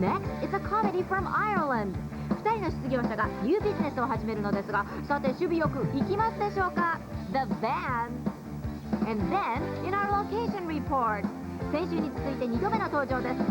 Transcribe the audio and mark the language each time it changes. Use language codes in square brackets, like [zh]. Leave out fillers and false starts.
[en] Next, it's a comedy from Ireland。 [ja] 2人の失業者がニュービジネスを始めるのですが、さて守備よくいきますでしょうか。 The Van。 [en] And then, in our location report、 [ja] 先週に続いて2度目の登場です。